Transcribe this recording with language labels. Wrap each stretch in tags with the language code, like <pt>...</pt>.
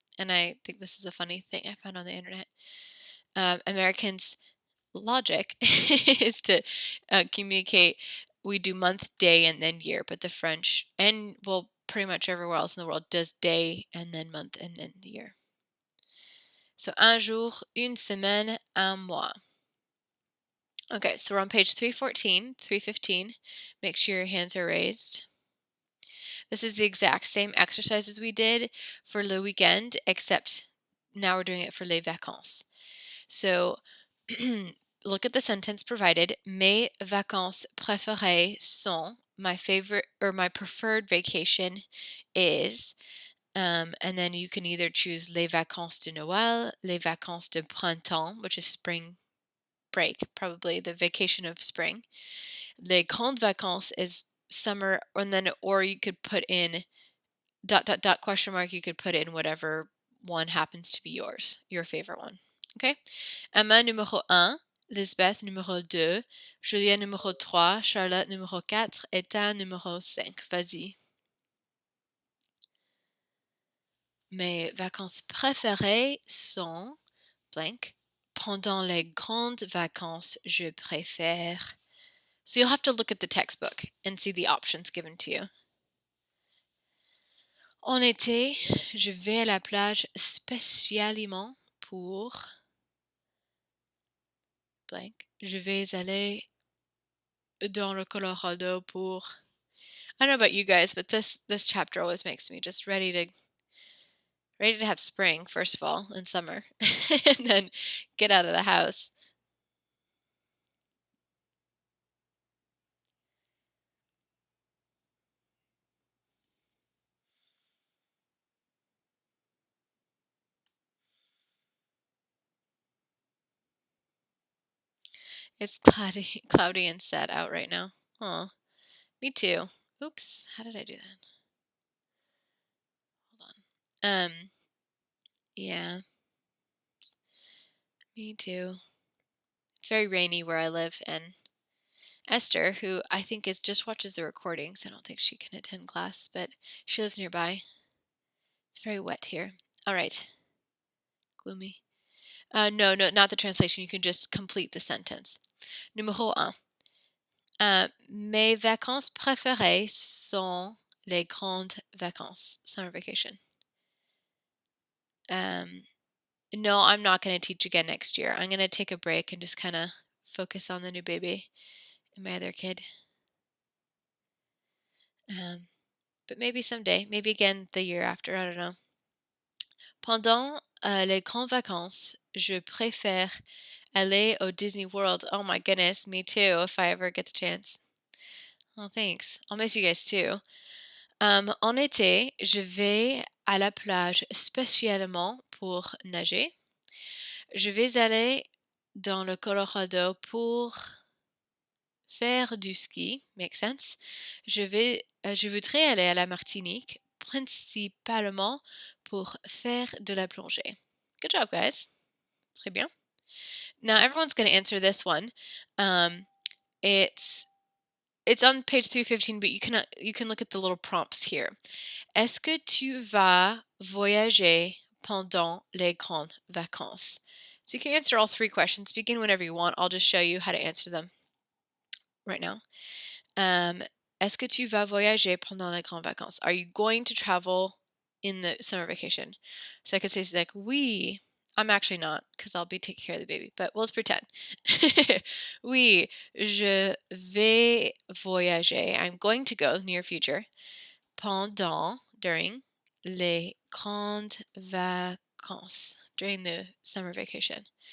<en>And I think this is a funny thing I found on the internet. Americans' logic is to communicate. We do month, day, and then year, but the French, and well, pretty much everywhere else in the world, does day and then month and then the year.</en> <fr>So un jour, une semaine, un mois.</fr> <en>Okay, so we're on page 314, 315. Make sure your hands are raised. This is the exact same exercise as we did for le weekend, except now we're doing it for les vacances. So look at the sentence provided. Mes vacances préférées sont, my favorite or my preferred vacation is, and then you can either choose les vacances de Noël, les vacances de printemps, which is spring break, probably the vacation of spring. Les grandes vacances is summer, and then, or you could put in ... question mark, you could put in whatever one happens to be yours, your favorite one. Okay?</en> <fr>Emma numéro 1, Lisbeth numéro 2, Julien numéro 3, Charlotte numéro 4, Ethan numéro 5. Vas-y. Mes vacances préférées sont blank. Pendant les grandes vacances, je préfère.</fr> <en>So you'll have to look at the textbook and see the options given to you.</en> <fr>En été, je vais à la plage spécialement pour blank. Je vais aller dans le Colorado pour...</fr> <en>I don't know about you guys, but this chapter always makes me just ready to have spring, first of all, and summer, and then get out of the house. It's cloudy and sad out right now. Oh, me too. Oops, how did I do that? Hold on. Yeah, me too. It's very rainy where I live, and Esther, who I think just watches the recordings, I don't think she can attend class, but she lives nearby. It's very wet here. All right. Gloomy. No, not the translation. You can just complete the sentence.</en> <fr>Numéro 1. Mes vacances préférées sont les grandes vacances, summer vacation.</fr> <en>No, I'm not going to teach again next year. I'm going to take a break and just kind of focus on the new baby and my other kid. But maybe someday, maybe again the year after, I don't know. Pendant</en> <fr>les grandes vacances, je préfère aller au Disney World.</fr> <en>Oh my goodness, me too, if I ever get the chance. Oh, thanks. I'll miss you guys too.</en> <fr>En été, je vais à la plage spécialement pour nager. Je vais aller dans le Colorado pour faire du ski. Makes sense. Je voudrais aller à la Martinique principalement pour faire de la plongée.</fr> <en>Good job, guys. Très bien. Now everyone's going to answer this one. It's on page 315, but you can look at the little prompts here.</en> <fr>Est-ce que tu vas voyager pendant les grandes vacances?</fr> <en>So you can answer all three questions. Begin whenever you want. I'll just show you how to answer them right now.</en> <fr>Est-ce que tu vas voyager pendant les grandes vacances?</fr> <en>Are you going to travel in the summer vacation? So I could say like, oui. I'm actually not, because I'll be taking care of the baby, but let's pretend. Oui, je vais voyager. I'm going to go, near future, during les grandes vacances, during the summer vacation.</en>